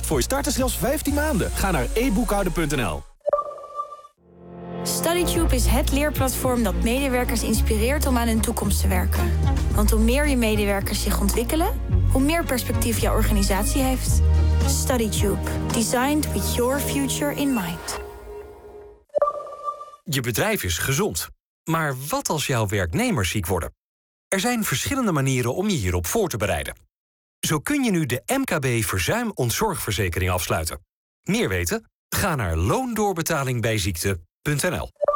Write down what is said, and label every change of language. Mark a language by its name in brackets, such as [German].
[Dutch] Voor je starters zelfs 15 maanden. Ga naar eboekhouden.nl. StudyTube is het leerplatform dat medewerkers inspireert om aan hun toekomst te werken. Want hoe meer je medewerkers zich ontwikkelen, hoe meer perspectief je organisatie heeft. StudyTube. [English] Designed with your future in mind. [Dutch] Je bedrijf is gezond. Maar wat als jouw werknemers ziek worden? Er zijn verschillende manieren om je hierop voor te bereiden. Zo kun je nu de MKB Verzuim Ontzorgverzekering afsluiten. Meer weten? Ga naar loondoorbetalingbijziekte.nl.